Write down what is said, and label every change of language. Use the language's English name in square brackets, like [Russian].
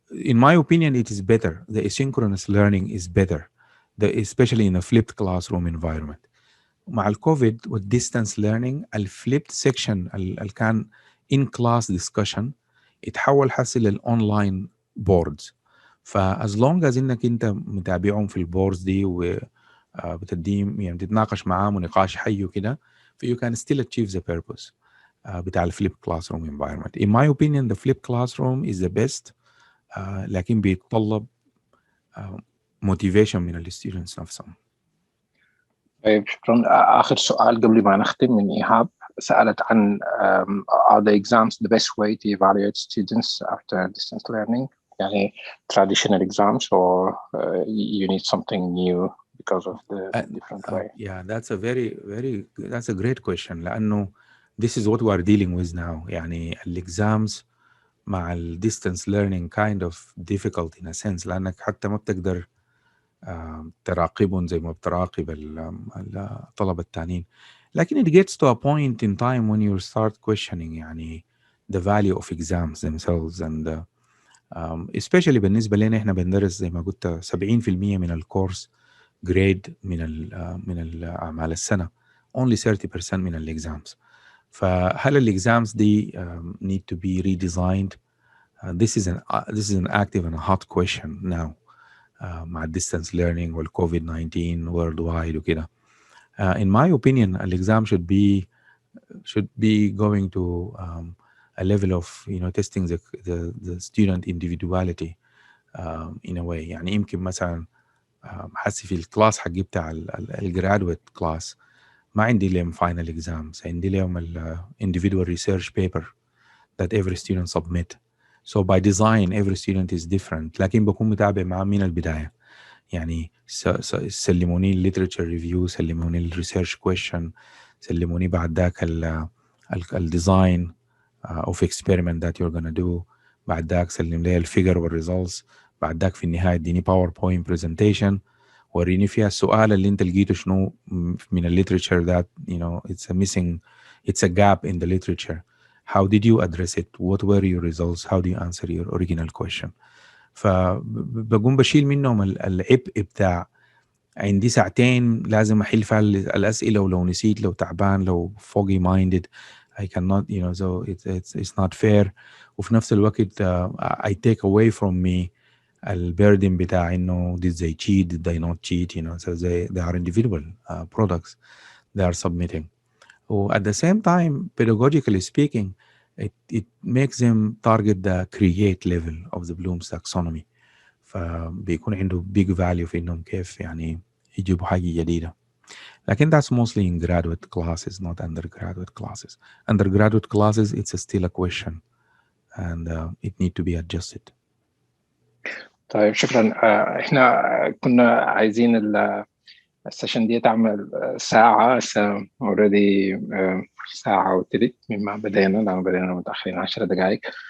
[English] In my opinion it is better. The asynchronous learning is better, especially in a flipped classroom environment. [Arabic] مع الكوفيد والديستانس ليرنينج الفليبت سيكشن اللي كان [English] in class discussion [Arabic] اتحول حسي للأونلاين بوردز. فاز لونج از انك انت متابعهم في البوردز دي وبتديهم يعني تتناقش معاهم ونقاش حي وكده [English] you can still achieve the purpose [Arabic] بتاع الفليب كلاس روم environment. [English] In my opinion the flip classroom is the best [Arabic] لكن بيتطلب [English] motivation [Arabic] من الستودنتس نفسهم. طيب شكرا. آخر سؤال قبل ما نختم من إيهاب، سألت عن [English] are the exams the best way to evaluate students after distance learning؟ يعني traditional exams or you need something new because of the different way? Yeah, that's a great question [Arabic] لأنه [English] this is what we are dealing with now. [Arabic] يعني الexams مع [English] distance learning kind of difficult in a sense [Arabic] لأنك حتى ما بتقدر تراقبهم زي ما بتراقب الطلبة التانيين. لكن [English] it gets to a point in time when you start questioning يعني the value of exams themselves and especially [Arabic] بالنسبة لنا احنا بندرس زي ما قلت 70% من الكورس [English] grade [Arabic] من الأعمال السنة [English] only 30% [Arabic] من الإكزامز. فهل الإكزامز دي [English] need to be redesigned؟ This is an active and a hot question now مع distance learning [Arabic] والكوفيد 19 [English] worldwide [Arabic] وكده. [English] In my opinion [Arabic] الإكزام [English] should be should be going to a level of testing the student individuality in a way. [Arabic] يعني يمكن مثلا حسي في الكلاس حقي بتاع الجرادويت كلاس ما عندي لهم [English] final exams، [Arabic] عندي لهم [English] individual research paper that every student submit. So by design every student is different، [Arabic] لكن بكون متابع معاه من البداية. يعني سلموني الليترشر ريفيو، سلموني الريسيرش كويشن، سلموني بعد ذاك الديزاين [English] of experiment that you're gonna do، [Arabic] بعد ذاك سلم لي الفيجر والريزلتس، بعد ذاك في النهاية اديني باوربوينت برزنتيشن وريني فيها السؤال اللي انت لقيته شنو من الليترشر [English] that it's a missing, it's a gap in the literature. How did you address it? What were your results? How do you answer your original question? [Arabic] فبقوم بشيل منهم العبء بتاع عندي ساعتين لازم أحل فيها الأسئلة، ولو نسيت، لو تعبان، لو [English] foggy minded I cannot so it's not fair. [Arabic] وفي نفس الوقت [English] I take away from me [Arabic] البيردن بتاع إنه [English] did they cheat, did they not cheat, so they are individual products they are submitting. At the same time, pedagogically speaking, it makes them target the create level of the Bloom's taxonomy. [Arabic] فبيكون عنده [English] big value [Arabic] في إنهم كيف يعني يجيبوا حاجة جديدة. [English] لكن that's mostly in graduate classes, not undergraduate classes. Undergraduate classes, it's still a question and it need to be adjusted. [Arabic] طيب شكرا. احنا كنا عايزين السيشن دي تعمل ساعة [English] already [Arabic] ساعة وثلث مما بدينا، لأنه بدينا متأخرين 10 دقائق.